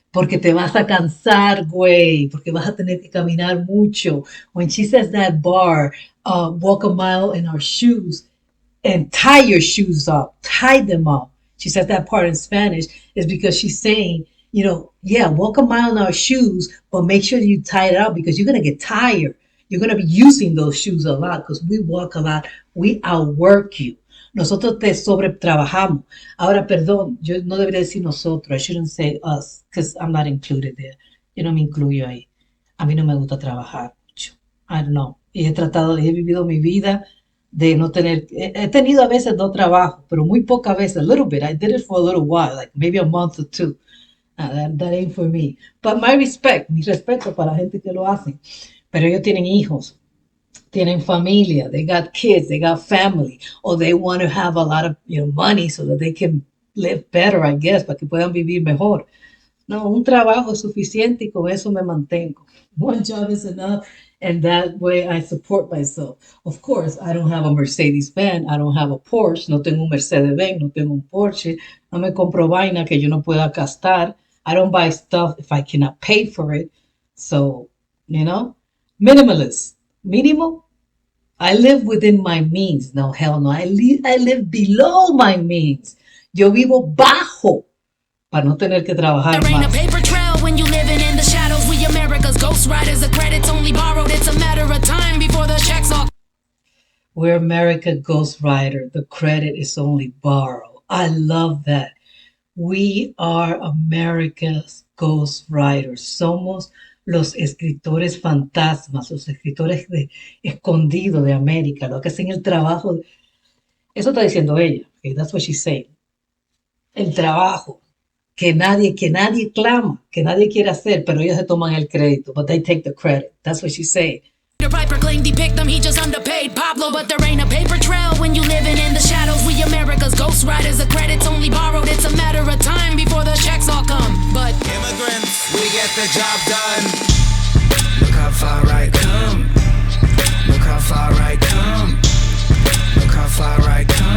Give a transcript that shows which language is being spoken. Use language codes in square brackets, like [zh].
[es] Porque te vas a cansar, güey. Porque vas a tener que caminar mucho. [en] When she says that bar, walk a mile in our shoes, and tie your shoes up, tie them up. She says that part in Spanish is because she's saying, you know, yeah, walk a mile in our shoes, but make sure you tie it up because you're going to get tired. You're going to be using those shoes a lot because we walk a lot. We outwork you. [es] Nosotros te sobretrabajamos. Ahora, perdón, yo no debería decir nosotros. [en] I shouldn't say us because I'm not included there. [es] Yo no me incluyo ahí. A mí no me gusta trabajar mucho. [en] I don't know. [es] He vivido mi vida de no tener, he tenido a veces no trabajo, pero muy pocas veces, [en] a little bit. I did it for a little while, like maybe a month or two. That ain't for me. But my respect, [es] mi respeto para la gente que lo hace. Pero ellos tienen hijos, tienen familia, [en] they got kids, they got family, or they want to have a lot of money so that they can live better, I guess, [es] para que puedan vivir mejor. No, un trabajo es suficiente y con eso me mantengo. [en] One job is enough. And that way I support myself. Of course, I don't have a Mercedes-Benz. I don't have a Porsche. [es] No tengo un Mercedes-Benz. No tengo un Porsche. No me compro vaina que yo no pueda gastar. [en] I don't buy stuff if I cannot pay for it. So, minimalist. Minimal. I live within my means. No, hell no. I live below my means. [es] Yo vivo bajo para no tener que trabajar [en] there ain't [es] más. [en] a paper trail when you living in the shadows. We America's ghost riders. The credit's only borrowed. It's a matter of time before the checks all. We're America Ghost Rider. The credit is only borrowed. I love that. We are America's Ghost Riders. [es] Somos los escritores fantasmas, los escritores escondidos de América, los que hacen el trabajo. Eso está diciendo ella. [en] Okay, that's what she's saying. [es] El trabajo que nadie clama, que nadie quiere hacer, pero ellos se toman el crédito. [en] But they take the credit. That's what she's saying. Peter Piper claimed he picked them, he just underpaid Pablo, but there ain't a paper trail when you living in the shadows. We America's ghost riders. The credit's only borrowed. It's a matter of time before the checks all come. But immigrants, we get the job done. Look how far I come. Look how far I come. Look how far I come.